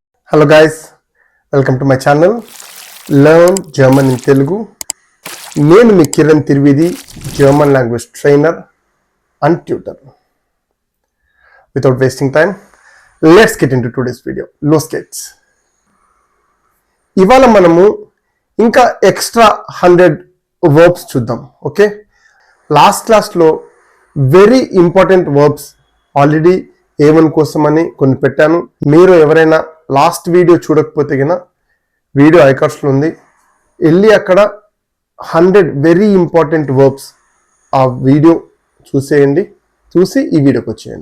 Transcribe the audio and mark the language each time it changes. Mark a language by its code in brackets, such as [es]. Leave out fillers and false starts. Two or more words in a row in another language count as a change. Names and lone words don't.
[en] Hello guys, welcome to my channel Learn German in Telugu. [te] నేను మీ Kiranthiriveedi, [en] German language trainer and tutor. Without wasting time, let's get into today's video. [de] Los geht's. [te] ఇవాళ మనము ఇంకా [en] extra 100 verbs [te] చూద్దాం. [en] Okay, last classలో very important verbs already A1 [te] కోసమని కొన్ని పెట్టాను. మీరు ఎవరైనా [en] last video [te] చూడకపోతే గిన వీడియో ఐకార్డ్స్లో ఉంది, వెళ్ళి అక్కడ [en] 100 very important verbs [te] ఆ వీడియో చూసేయండి, చూసి ఈ వీడియోకి వచ్చేయండి.